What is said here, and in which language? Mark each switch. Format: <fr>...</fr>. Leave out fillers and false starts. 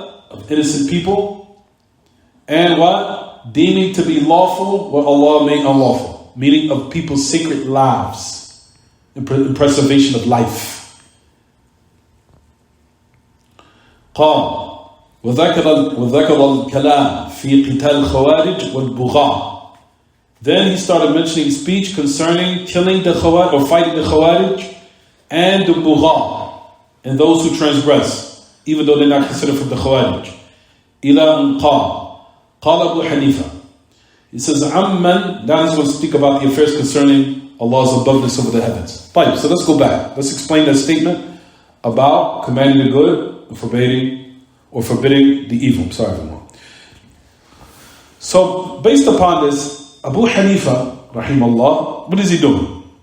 <en>of innocent people, and what? Deeming to be lawful what Allah made unlawful, meaning of people's sacred lives and preservation of life.</en> <ar>قال وذكر الكلام في قتال الخوارج والبغاة.</ar> <en>Then he started mentioning speech concerning killing the Khawarij or fighting the Khawarij and the Bugha, and those who transgress, even though they're not considered from the Khawarij.</en> <ar>إلى أن قال Abu Hanifa.</ar> <en>He says, Amman, now he's going to speak about the affairs concerning Allah's aboveness over the heavens. Fine, so let's go back. Let's explain that statement about commanding the good and forbidding the evil. I'm sorry, everyone. So, based upon this, Abu Hanifa, rahimahullah, what is he doing?</en>